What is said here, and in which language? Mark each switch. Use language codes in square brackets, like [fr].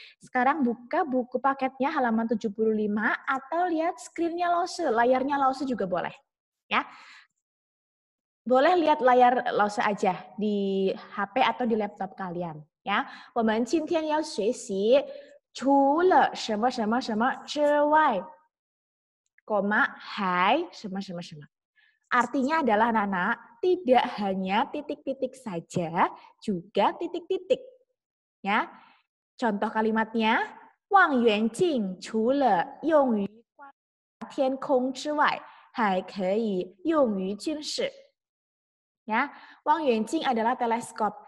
[id] Sekarang buka buku paketnya halaman 75 atau lihat screen-nya Lause, layarnya Lause juga boleh. Ya. Boleh lihat layar Lause aja di HP atau di laptop kalian. [zh] 呀，我们今天要学习除了什么什么什么之外，还什么什么什么。 [id] Artinya adalah anak-anak tidak hanya titik-titik saja, juga titik-titik. Ya, contoh kalimatnya, [zh] 望远镜除了用于观察天空之外，还可以用于军事。 [id] Ya, 望远镜 adalah teleskop.